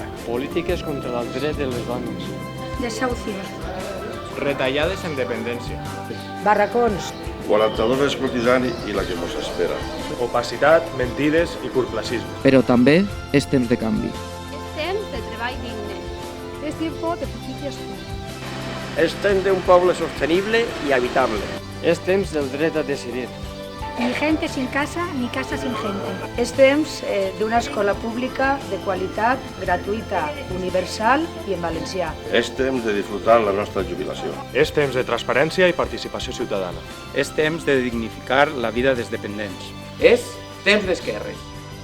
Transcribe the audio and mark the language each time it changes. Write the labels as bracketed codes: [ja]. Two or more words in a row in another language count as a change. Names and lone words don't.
[ca] Polítiques contra el dret de les dones. [es] Desahucios. [ca] Retallades en dependència. Barracons. 42 és cotizant i la que mos espera. Opacitat, mentides i curtplacisme. Però també és temps de canvi. És temps de treball digne. [es] Es tiempo de justicia social. [ca] És temps d'un poble sostenible i habitable. És temps del dret a decidir. [es] Ni gente sin casa, ni casa sin gente. [ca] És temps d'una escola pública de qualitat, gratuïta, universal i en valencià. És temps de disfrutar la nostra jubilació. És temps de transparència i participació ciutadana. És temps de dignificar la vida dels dependents. És temps d'esquerres.